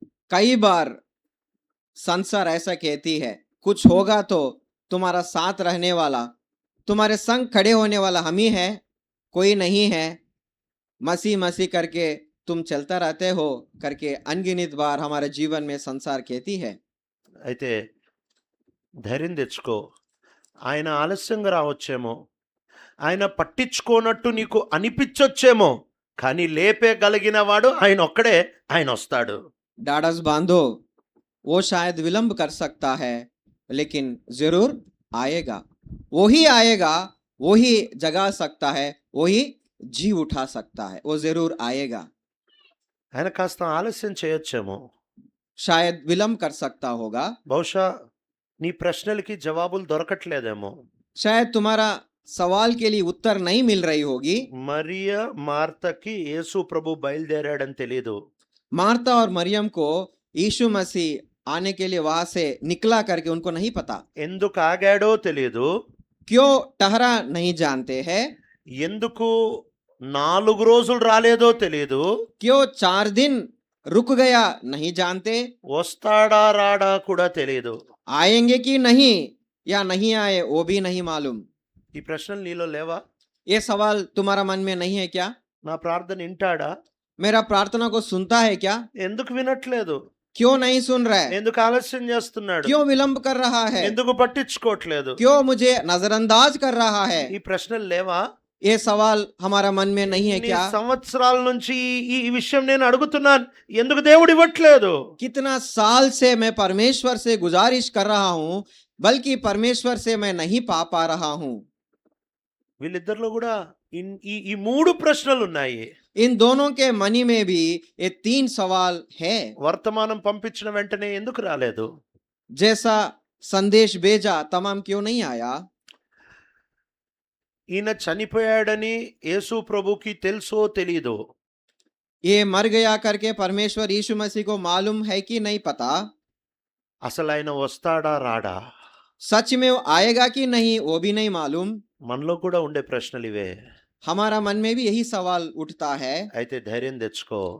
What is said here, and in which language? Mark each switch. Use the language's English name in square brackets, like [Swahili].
[Hindi] कई बार संसार ऐसा कहती है, कुछ होगा तो तुम्हारा साथ रहने वाला, तुम्हारे संग खड़े होने वाला हम ही है, कोई नहीं है। मसीह मसीह करके तुम चलता रहते हो करके अनगिनत बार हमारे जीवन में संसार कहती है। [Telugu] అయితే ధైర్యం తెచ్చుకో. ఆయన ఆలస్యంగా రావచ్చేమో, ఆయన పట్టించుకోనట్టు నీకు అనిపించొచ్చేమో, కానీ లేపేగలిగిన వాడు ఆయన ఒక్కడే. ఆయన వస్తాడు. [Hindi] डाडस बांधो, वो शायद विलंब कर सकता है लेकिन जरूर आएगा। वो ही आएगा, वो ही जगा सकता है, वो ही जी उठा सकता है, वो जरूर आएगा। [Telugu] ఆయన కాస్త ఆలస్యం చేయొచ్చేమో. [Hindi] शायद विलंब कर सकता होगा, [Telugu] బహుశా నీ ప్రశ్నలకి జవాబులు దొరకట్లేదేమో. [Hindi] शायद तुम्हारा सवाल के लिए उत्तर नहीं मिल रही होगी। [Telugu] మరియా మార్తకి యేసు ప్రభు బయలుదేరాడని తెలీదు. [Hindi] मार्ता और मरियम को यीशु मसीह आने के लिए वहां से निकला करके उनको नहीं पता, [Telugu] ఎందుకు ఆగాడో తెలీదు. [Hindi] क्यों ठहरा नहीं जानते हैं, [Telugu] ఎందుకు 4 రోజులు రాలేదో తెలీదు. [Hindi] क्यों 4 दिन रुक गया नहीं जानते, [Telugu] వస్తాడా రాడా కూడా తెలీదు. [Hindi] आएंगे कि नहीं या नहीं आए वो भी नहीं मालूम। [Telugu] ఈ ప్రశ్నలు నీలో లేవా? [Hindi] ये सवाल तुम्हारा मन में नहीं है क्या? [Telugu] నా ప్రార్థన వింటాడా? [Hindi] मेरा प्रार्थना को सुनता है क्या? [Telugu] ఎందుకు వినట్లేదు? [Hindi] क्यों नहीं सुन रहा है, [Telugu] ఎందుకు ఆలస్యం చేస్తున్నాడు? [Hindi] क्यों विलंब कर रहा है, [Telugu] ఎందుకు పట్టించుకోవట్లేదు? [Hindi] क्यों मुझे नजरअंदाज कर रहा है? [Telugu] ఈ ప్రశ్నలు లేవా? [Hindi] ये सवाल हमारा मन में नहीं है [Telugu] ఇన్ని [Hindi] क्या? [Telugu] సంవత్సరాల నుంచి ఈ విషయం నేను అడుగుతున్నాను. ఎందుకు దేవుడు ఇవ్వట్లేదు? [Hindi] कितना साल से मैं परमेश्वर से गुजारिश कर रहा हूँ, बल्कि परमेश्वर से मैं नहीं पा रहा हूँ। [Telugu] వీళ్ళిద్దరిలో కూడా ఈ 3 ప్రశ్నలు ఉన్నాయి. [Hindi] इन दोनों के मनी में भी ये 3 सवाल है। [Telugu] వర్తమానం పంపించిన వెంటనే ఎందుకు రాలేదు? [Hindi] जैसा संदेश भेजा तमाम क्यों नहीं आया? [Telugu] ఈయన చనిపోయాడని యేసు ప్రభుకి తెలుసో తెలీదో? [Hindi] ये मर गया करके परमेश्वर यीशु मसीह को मालूम है कि नहीं पता? [Telugu] అసలు ఆయన వస్తాడా రాడా? [Hindi] सच में वो आएगा कि नहीं वो भी नहीं मालूम। [Telugu] మనలో కూడా ఉండే ప్రశ్నలు ఇవే. [Hindi] हमारा मन में भी यही सवाल उठता है, [Telugu] అయితే ధైర్యం తెచ్చుకో.